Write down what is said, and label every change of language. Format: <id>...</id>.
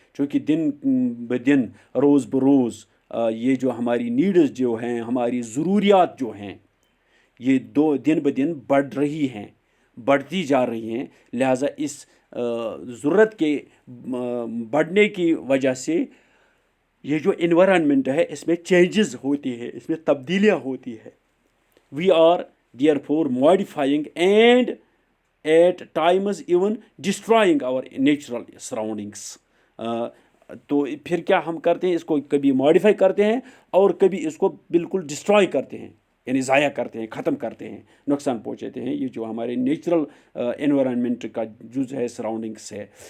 <ur>چونکہ دن بدن, روز بروز یہ جو ہماری نیڈس جو ہیں, ہماری ضروریات جو ہیں, یہ دن بدن بڑھ رہی ہیں, بڑھتی جا رہی ہیں. لہٰذا اس ضرورت کے بڑھنے کی وجہ سے یہ جو انوائرمنٹ ہے اس میں چینجز ہوتی ہے, اس میں تبدیلیاں ہوتی ہے.</ur> <en>We are therefore modifying and at times even destroying our natural surroundings.</en> <ur>تو پھر کیا ہم کرتے ہیں, اس کو کبھی ماڈیفائی کرتے ہیں اور کبھی اس کو بالکل ڈسٹرائے کرتے ہیں, یعنی ضائع کرتے ہیں, ختم کرتے ہیں, نقصان پہنچاتے ہیں. یہ جو ہمارے نیچرل انوائرمنٹ کا جز ہے, سراؤنڈنگس ہے.</ur>